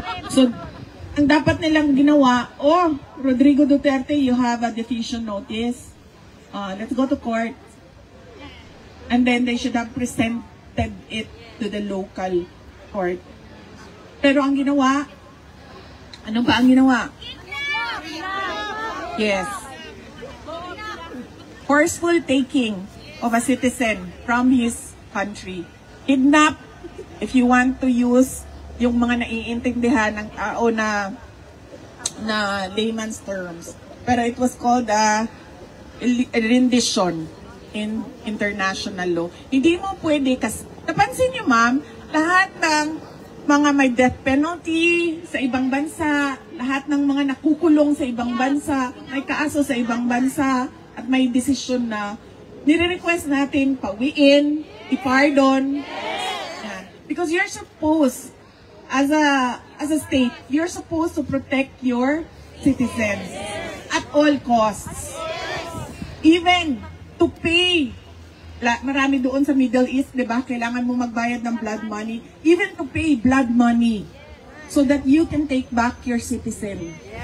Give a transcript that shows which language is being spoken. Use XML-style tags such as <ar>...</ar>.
<tl>So, ang dapat nilang ginawa,</tl> <en>Rodrigo Duterte, you have a diffusion notice. Let's go to court. And then they should have subjected it to the local court.</en> <tl>Pero ang ginawa, ano ba ang ginawa?</tl> <en>Yes. Forceful taking of a citizen from his country. Kidnap, if you want to use</en> <tl>yung mga naiintindihan ng tao na</tl> <en>layman's terms. Pero it was called a rendition in international law.</en> <tl>Hindi mo pwede, kasi napansin niyo ma'am, lahat ng mga may death penalty sa ibang bansa, lahat ng mga nakukulong sa ibang bansa, may kaaso sa ibang bansa, at may desisyon na nire-request natin pawiin, ipardon. Yan.</tl> <en>Because you're supposed, as a state, you're supposed to protect your citizens at all costs. Even to pay,</en> <tl>marami doon sa Middle East, di ba? Kailangan mo magbayad ng blood money.</tl> <en>Even to pay blood money so that you can take back your citizen.</en>